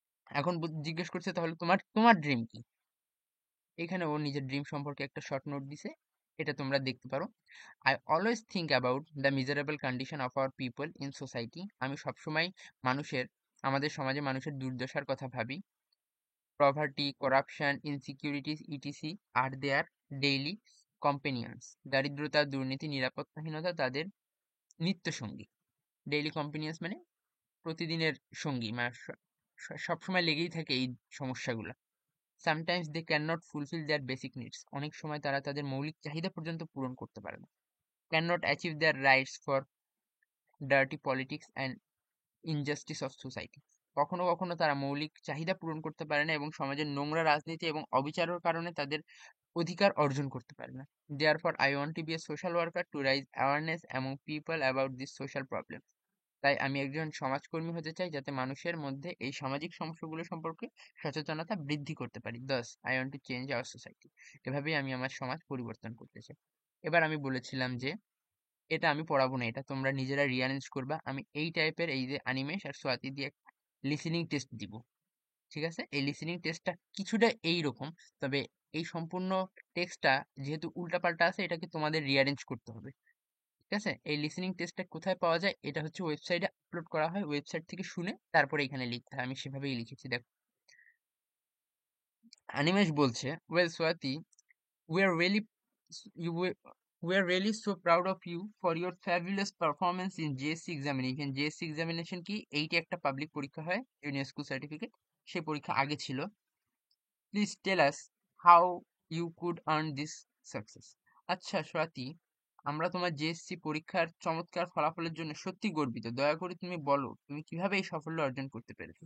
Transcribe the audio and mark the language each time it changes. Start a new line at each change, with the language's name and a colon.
Bangla: এখন জিজ্ঞেস করছে তাহলে তোমার তোমার ড্রিম কি। এখানে ও নিজের ড্রিম সম্পর্কে একটা শর্ট নোট দিছে, এটা তোমরা দেখতে পারো।
English: I always think about the miserable condition of our people in society,
Bangla: আমি সবসময় মানুষের, আমাদের সমাজে মানুষের দুর্দশার কথা ভাবি।
English: Poverty, corruption, insecurities, etc. are their daily companions.
Bangla: দারিদ্রতা, দুর্নীতি, নিরাপত্তাহীনতা তাদের নিত্যসঙ্গী। ডেইলি কম্পেনিয়ন্স মানে প্রতিদিনের সঙ্গী, মানে সবসময় লেগেই থাকে এই সমস্যাগুলো।
English: sometimes they can not fulfil their basic needs,
Bangla: অনেক সময় তারা তাদের মৌলিক চাহিদা পর্যন্ত পূরণ করতে পারে না।
English: can not achieve their rights for dirty politics and injustice of society,
Bangla: কখনো কখনো তারা মৌলিক চাহিদা পূরণ করতে পারে না এবং সমাজের নোংরা রাজনীতি এবং অবিচারের কারণে তাদের অধিকার অর্জন করতে পারে না।
English: Therefore, I want to be a social worker to raise awareness among people about this social problem.
Bangla: তাই আমি একজন সমাজকর্মী হতে চাই যাতে মানুষের মধ্যে এই সামাজিক সমস্যাগুলো সম্পর্কে সচেতনতা বৃদ্ধি করতে পারি।
English: Thus, I want to change our society.
Bangla: এভাবেই আমি আমার সমাজ পরিবর্তন করতে চাই। এবার আমি বলেছিলাম যে এটা আমি পড়াবো না, এটা তোমরা নিজেরা রিয়ারেঞ্জ করবা। আমি এই টাইপের, এই যে অনিমেষ আর সোয়াতি দিয়ে লিসেনিং টেস্ট দিব, ঠিক আছে। এই লিসেনিং টেস্টটা কিছুটা এইরকম, তবে এই সম্পূর্ণ টেক্সটটা যেহেতু উল্টাপাল্টা আছে, এটাকে তোমাদের রিয়ারেঞ্জ করতে হবে, ঠিক আছে। এই লিসেনিং টেস্টটা কোথায় পাওয়া যায়, এটা হচ্ছে ওয়েবসাইটে আপলোড করা হয়, ওয়েবসাইট থেকে শুনে তারপরে এখানে লিখতে হয়, আমি সেভাবেই লিখেছি। দেখো অনিমেষ বলছে,
English: Well Swati, we are really you were- we are really so proud of you for your fabulous performance in JSC examination.
Bangla: JSC examination কি, এইটি একটা পাবলিক পরীক্ষা হয়, জুনিয়র স্কুল সার্টিফিকেট, সেই পরীক্ষা আগে ছিল।
English: Please tell us how you could earn this success.
Bangla: আচ্ছা স্বাতী, আমরা তোমার জেএসসি পরীক্ষার চমৎকার ফলাফলের জন্য সত্যি গর্বিত, দয়া করে তুমি বলো তুমি কিভাবে এই সাফল্য অর্জন করতে পেরেছো।